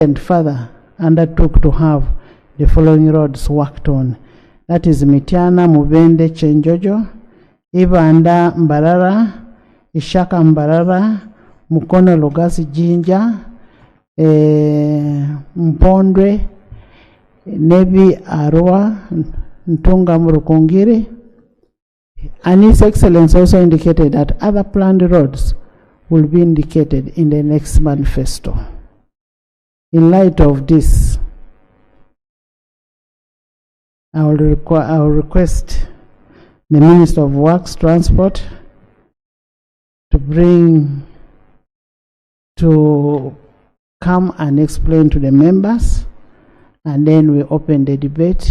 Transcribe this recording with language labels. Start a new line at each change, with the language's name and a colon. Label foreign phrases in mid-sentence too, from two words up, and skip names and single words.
English: and further undertook to have the following roads worked on. That is Mitiana, Mubende, Chenjojo, Ibanda, Mbarara, Ishaka, Mbarara, Mukono, Lugazi, Jinja, Mpondwe, Nebi, Arua, Ntunga, Murukungiri. And His Excellency also indicated that other planned roads will be indicated in the next manifesto. In light of this, I will request the Minister of Works, Transport to come and explain to the members, and then we open the debate.